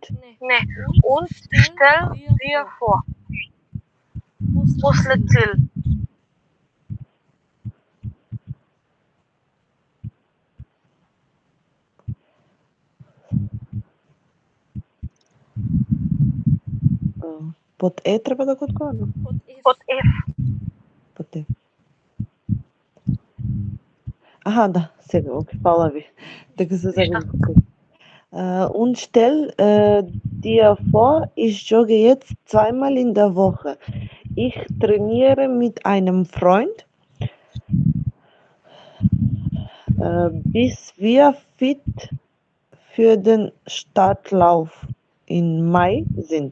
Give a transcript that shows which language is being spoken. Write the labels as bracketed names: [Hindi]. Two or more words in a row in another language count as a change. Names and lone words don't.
[German] Не. Und stell dir vor. [Macedonian] После цел. Под Е треба да го одговорам. Под F. Под Е. Аха, да, сега, окей, фала ви. Дека се загубив. [German] Und stell dir vor, ich jogge jetzt zweimal in der Woche. Ich trainiere mit einem Freund, bis wir fit für den Stadtlauf in Mai sind.